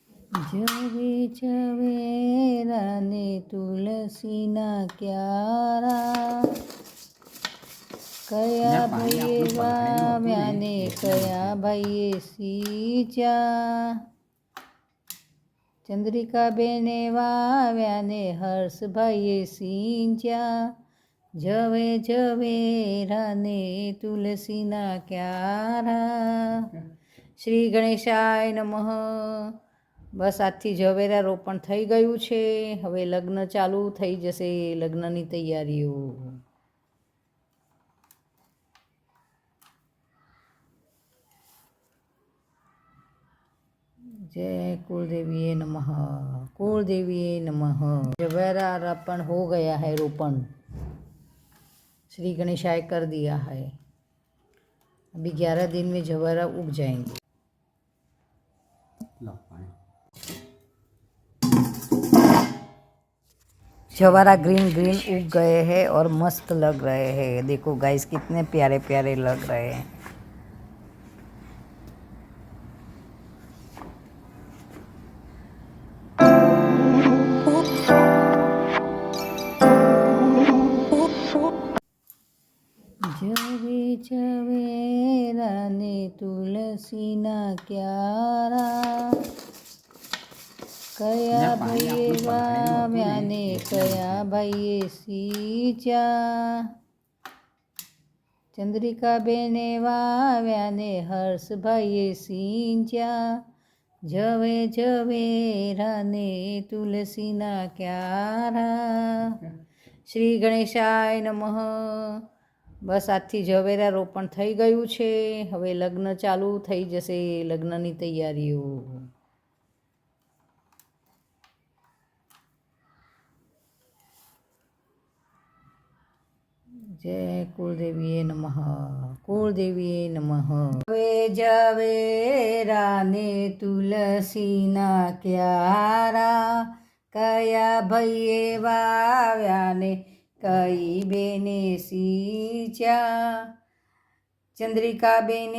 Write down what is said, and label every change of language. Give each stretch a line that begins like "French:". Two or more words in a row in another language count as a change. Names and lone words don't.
Gujarati: જવે ઝવેરા ને તુલસીના ક્યારા, કયા ભાઈએ વાવ્યા ને કયા ભાઈએ સિંચ્યા, ચંદ્રિકા બેને વાવ્યા ને હર્ષભાઈએ સિંચ્યા, જવે ઝવેરા ને તુલસીના ક્યારા. શ્રી ગણેશાય નમઃ. બસ આજથી ઝવેરા રોપણ થઈ ગયું છે. હવે લગ્ન ચાલુ થઈ જશે, લગ્નની તૈયારીઓ.
Hindi: जय कुलदेवी नमः, कुलदेवी नमः. जवेरा रोपण हो गया है, रोपण श्री गणेशाय कर दिया है. अभी 11 दिन में जवेरा उग जाएंगे. जवारा
English: green green
Hindi: उग गए हैं और मस्त लग रहे हैं. देखो गाइस कितने प्यारे प्यारे लग रहे हैं.
Gujarati: જવે ઝવેરા ને તુલસીના ક્યારા, कया भाઈએ વાવ્યા ને કયા ભાઈએ સિંચ્યા, ચંદ્રિકા બેને વાવ્યા ને હર્ષભાઈએ સિંચ્યા, જવે ઝવેરા ને તુલસીના ક્યારા. શ્રી ગણેશાય નમઃ. બસ આજથી ઝવેરા રોપણ થઈ ગયું છે. હવે લગ્ન ચાલુ થઈ જશે, લગ્નની તૈયારીઓ.
Hindi: जय कुलदेवी नमः, कुलदेवी नमः.
Gujarati: હવે ઝવેરા ને તુલસીના ક્યારા, કયા ભાઈએ વાવ્યા ને કઈ બેને સિંચ્યા, ચંદ્રિકા બેને